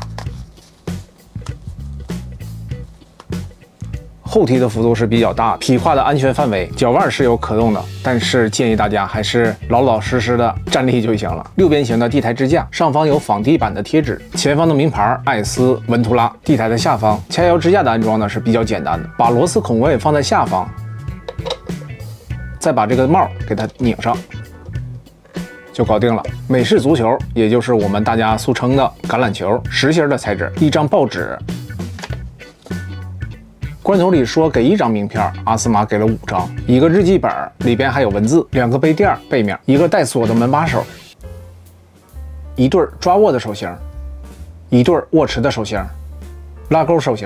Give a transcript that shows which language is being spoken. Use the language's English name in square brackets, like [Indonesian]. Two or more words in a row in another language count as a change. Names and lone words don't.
[Chinese] 後踢的幅度是比較大的，匹胯的安全範圍，腳腕是有可動的，但是建議大家還是老老實實的站立就行了。6邊形的地台支架，上方有仿地板的貼紙，前方的名牌艾斯文图拉。地台的下方，掐腰支架的安裝呢是比較簡單的，把螺絲孔位放在下方，再把这個帽給它擰上，就搞定了。美式足球，也就是我們大家俗稱的橄欖球，實心的材質，一張報紙。罐頭裡說給1張名片，阿斯瑪給了5張，一個日記本裡邊還有文字，2個杯墊背面，一個帶鎖的門把手，一對抓握的手型，一对握持的手型，拉钩手型。